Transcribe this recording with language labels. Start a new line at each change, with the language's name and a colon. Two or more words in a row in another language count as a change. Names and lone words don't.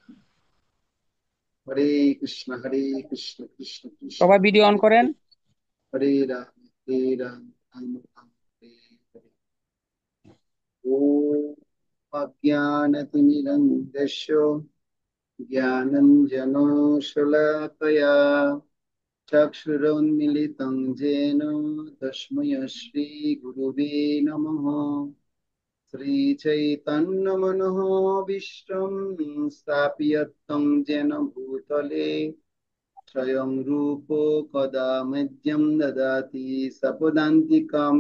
Sanskrit: হরে কৃষ্ণ হরে কৃষ্ণ কৃষ্ণ কৃষ্ণ
Bangla: সবাই ভিডিও অন করেন।
Sanskrit: হরে রাম হরে রাম রাম রাম হরে হরে। ওম অজ্ঞানতিমিরন্ধস্য জ্ঞানञ्जनशलाकया चक्षुरुन्मीलितं येन तस्मै श्रीगुरुवे नमः। श्रीचैतन्यमनोभीष्टं स्थापितं येन भूतले स्वयं रूपो कदा मह्यं ददाति सपदान्तिकम्।